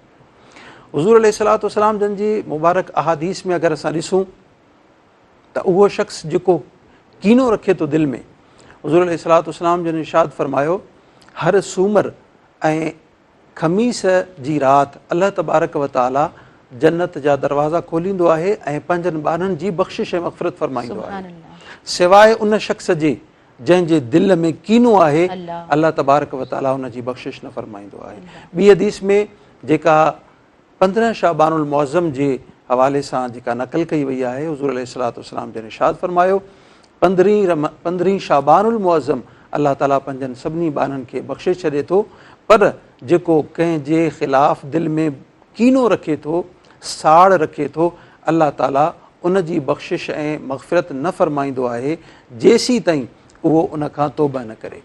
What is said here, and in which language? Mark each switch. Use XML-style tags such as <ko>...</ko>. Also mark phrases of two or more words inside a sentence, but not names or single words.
<sd>हुज़ूर</sd> <ar>عليه الصلاة والسلام</ar> <sd>जन जी मुबारक अहादीस में अगरि असां ॾिसूं त उहो शख़्स जेको कीनो रखे थो दिलि में, हुज़ूर</sd> <ar>عليه الصلاة والسلام</ar> <sd>जन इरशाद फ़रमायो, हर सूमर ऐं ख़मीस जी राति</sd> <ar>الله تبارك وتعالى</ar> <sd>जन्नत जा दरवाज़ा खोलींदो आहे ऐं पंहिंजनि ॿारनि जी बख़्शिश ऐं मग़फ़िरत फ़रमाईंदो आहे, सवाइ उन शख़्स जे जंहिंजे दिलि में कीनो आहे,</sd> <ar>الله تبارك وتعالى</ar> <sd>उन जी बख़्शिश न फ़रमाईंदो आहे। ॿी हदीस में जेका 15</sd> <ar>شعبان المعظم</ar> <sd>जे हवाले सां जेका नक़ल कई वई आहे, हुज़ूर</sd> <ar>عليه الصلاة والسلام</ar> <sd>जन इरशाद फ़रमायो, 15</sd> <ar>شعبان المعظم الله تعالى</ar> <sd>पंहिंजनि सभिनी ॿारनि खे बख़्शिश छॾे थो, पर जेको कंहिंजे ख़िलाफ़ दिलि में कीनो रखे थो, साड़ रखे थो,</sd> <ar>الله تعالى</ar> <sd>उन जी बख़्शिश ऐं मग़फ़िरत न फ़रमाईंदो आहे जेसीं ताईं उहो उन खां तौबा न करे।</sd>